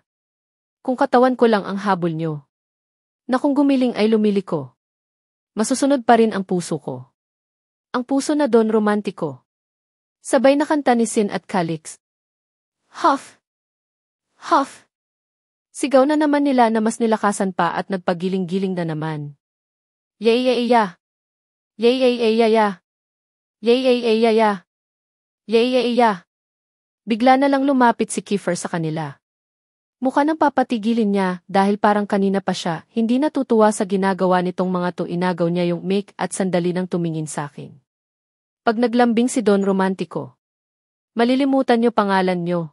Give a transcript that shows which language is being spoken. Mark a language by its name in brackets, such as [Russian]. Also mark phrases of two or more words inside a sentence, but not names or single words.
[Filipino] Kung katawan ko lang ang habol nyo. Na kung gumiling ay lumiliko. Masusunod pa rin ang puso ko. Ang puso na doon romantiko. Sabay na kanta ni Sin at Calix. Huff! Huff! Sigaw na naman nila na mas nilakasan pa at nagpagiling-giling na naman. Yay yay ya! Yay yay yay ya ya! Yay yay yay ya ya! Yay yay ya! Bigla na lang lumapit si Kiefer sa kanila. Mukha nang papatigilin niya dahil parang kanina pa siya hindi natutuwa sa ginagawa nitong mga to, inagaw niya yung mic at sandali nang tumingin sa akin. Pag naglambing si Don Romantico. Malilimutan niyo pangalan niyo.